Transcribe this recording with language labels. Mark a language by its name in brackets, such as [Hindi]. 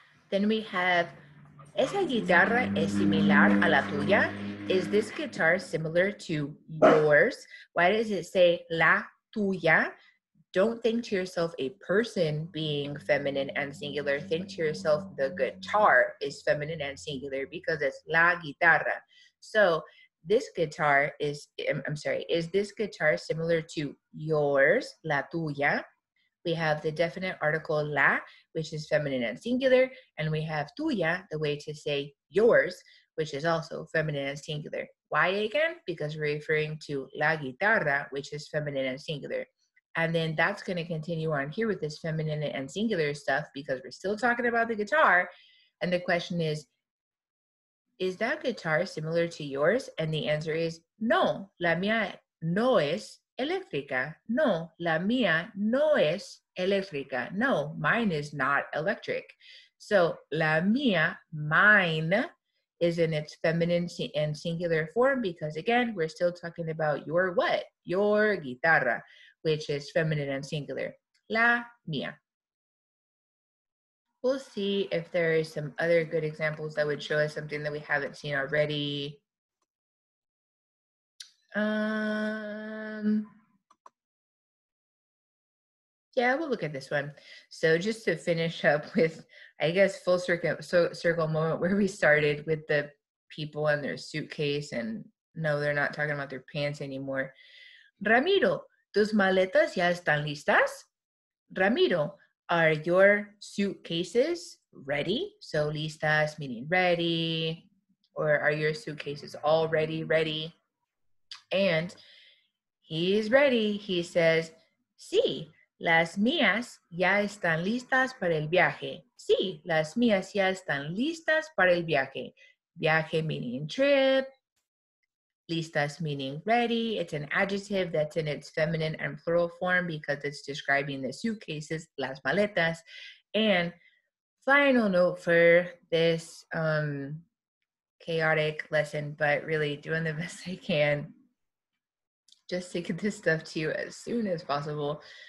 [English] Then we have, [Spanish] ¿esa guitarra es similar a la tuya? [English] Is this guitar similar to yours? Why does it say la tuya? Don't think to yourself a person being feminine and singular. Think to yourself the guitar is feminine and singular because it's la guitarra. So this guitar is this guitar similar to yours, la tuya? We have the definite article la, which is feminine and singular, and we have tuya, the way to say yours, which is also feminine and singular. Why again? Because we're referring to la guitarra, which is feminine and singular. And then that's going to continue on here with this feminine and singular stuff because we're still talking about the guitar. And the question is that guitar similar to yours? And the answer is no, [Spanish] la mía no es eléctrica. No, la mía no es eléctrica. [English] No, mine is not electric. So la mía, mine, is in its feminine and singular form because again, we're still talking about your what? Your guitarra, which is feminine and singular. La mía. We'll see if there is some other good examples that would show us something that we haven't seen already. Yeah, we'll look at this one. So just to finish up with, I guess, full circle moment where we started with the people and their suitcase, and no, they're not talking about their pants anymore. [Spanish] Ramiro, ¿tus maletas ya están listas? [English] Ramiro, are your suitcases ready? So listas meaning ready, or are your suitcases already ready? And he's ready. He says, [Spanish] sí, las mías ya están listas para el viaje. Sí, las mías ya están listas para el viaje. [English] Viaje meaning trip. Listas meaning ready. It's an adjective that's in its feminine and plural form because it's describing the suitcases, las maletas. And final note for this chaotic lesson, but really doing the best I can just to get this stuff to you as soon as possible.